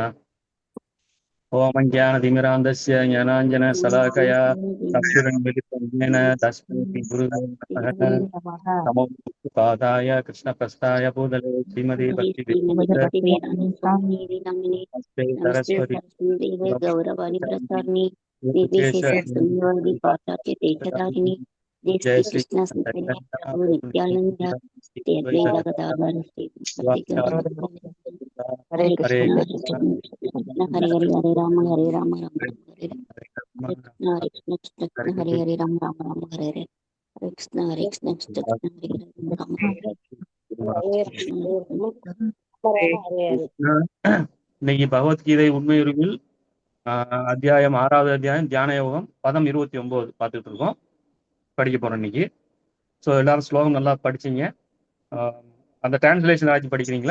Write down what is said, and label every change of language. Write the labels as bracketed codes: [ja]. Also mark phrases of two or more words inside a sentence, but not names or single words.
[sa] ओम् ज्ञानतिमिरान्धस्य ज्ञानाञ्जन शलाकया चक्षुरुन्मीलितम् तस्मै गुरवे नमः. नमो पादाय कृष्ण प्रस्थाय भूतले श्रीमती भक्ति सरस्वती गौरवाणी प्रसारणी पाश्चात्य जय श्री श्री कृष्ण चैतन्य प्रभु नित्यानंद श्री अद्वैत गदाधर ஹரே हरे हरे कृष्ण हरे हरे हरे राम राम राम हरे हरे कृष्ण कृष्ण हरे हरे राम राम हरे हरे हरे कृष्ण कृष्ण हरे हरे राम [ta] இன்னைக்கு பகவத்கீதை உண்மையுருவில் அத்தியாயம் 6வது அத்தியாயம் தியான யோகம் பதம் 29 பார்த்துட்டு இருக்கோம், படிக்க போறோம் இன்னைக்கு. ஸோ எல்லாரும் ஸ்லோகம் நல்லா படிச்சீங்க. அந்த டிரான்ஸ்லேஷன் ஆச்சு படிக்கிறீங்களா?